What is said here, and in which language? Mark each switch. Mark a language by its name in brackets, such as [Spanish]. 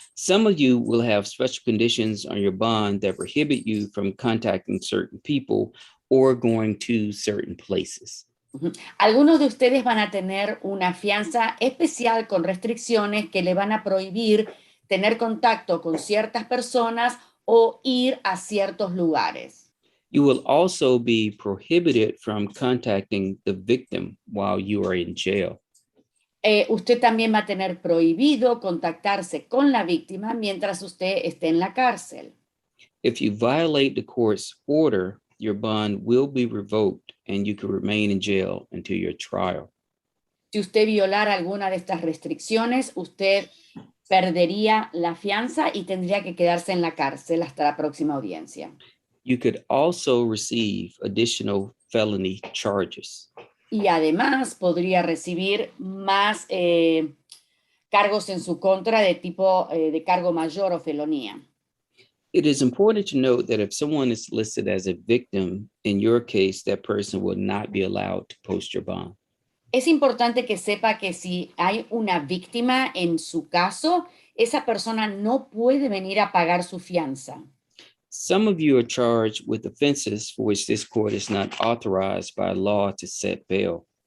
[English] Some of you will have special conditions on your bond that prohibit you from contacting certain people or going to certain places. [Spanish] Algunos de ustedes van a tener una fianza especial con restricciones que le van a prohibir tener contacto con ciertas personas o ir a ciertos lugares. [English] You will also be prohibited from contacting the victim while you are in jail. [Spanish] Usted también va a tener prohibido contactarse con la víctima mientras usted esté en la cárcel. [English] If you violate the court's order, your bond will be revoked and you can remain in jail until your trial. [Spanish] Si usted violara alguna de estas restricciones, usted perdería la fianza y tendría que quedarse en la cárcel hasta la próxima audiencia. [English] You could also receive additional felony charges. [Spanish] Y además podría recibir más cargos en su contra de tipo de cargo mayor o felonía. [English] It is important to note that if someone is listed as a victim, in your case, that person will not be allowed to post your bond. [Spanish] Es importante que sepa que si hay una víctima en su caso, esa persona no puede venir a pagar su fianza. [English] Some of you are charged with offenses for which this court is not authorized by law to set bail.